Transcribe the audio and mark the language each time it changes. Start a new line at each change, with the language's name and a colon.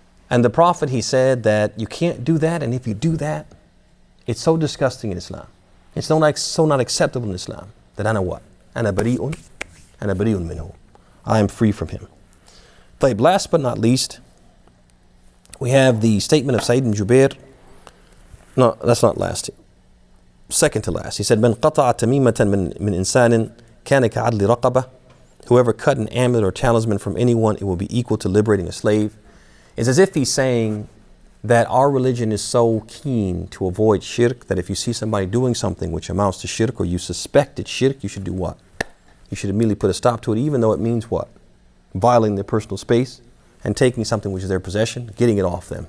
English: And the Prophet, he said that you can't do that, and if you do that, it's so disgusting in Islam. It's so not acceptable in Islam that ana what?
Arabic: Ana bari'un minhu.
English: I am free from him. طيب, last but not least, we have the statement of Sayyid ibn Jubair. No, that's not last. Second to last. He said,
Arabic: من قطع تميمة من إنسان كان كعدل رقبة.
English: Whoever cut an amulet or talisman from anyone, it will be equal to liberating a slave. It's as if he's saying that our religion is so keen to avoid shirk that if you see somebody doing something which amounts to shirk, or you suspect it's shirk, you should do what? You should immediately put a stop to it, even though it means what? Violating their personal space and taking something which is their possession, getting it off them.